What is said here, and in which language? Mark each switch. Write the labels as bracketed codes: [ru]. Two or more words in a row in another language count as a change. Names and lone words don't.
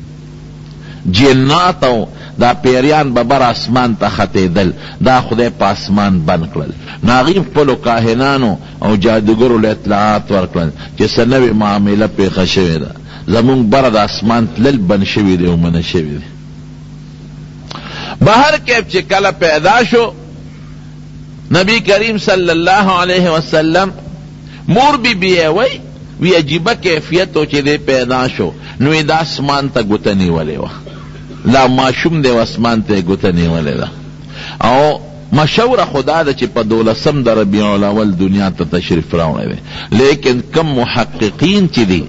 [ps] جنات او دا پیریان به بر اسمان ته ختېدل دا خدای په اسمان بند کړل نو هغې خپلو کاهنانو او جادوګرو له اطلاعات ورکړل چې څه نوې معامله پېښه شوې ده زمونږ بره د اسمان تلل بند شوي دی او منع شوي دی. بهر کیف چې کله پیدا شو نبی کریم [ar] صلی اللہ علیہ وسلم [ps] مور بی بی وی عجیبه کیفیت و چې دې پیدا شو نو دا اسمان ته ګوته نیولې وه لا ماشوم دی اسمان ته ګوته نیولې ده او مشهوره خدا ده چې په 12 د ربیع الاول دنیا ته تشریف راوړی دی لیکن کم محققین چې دي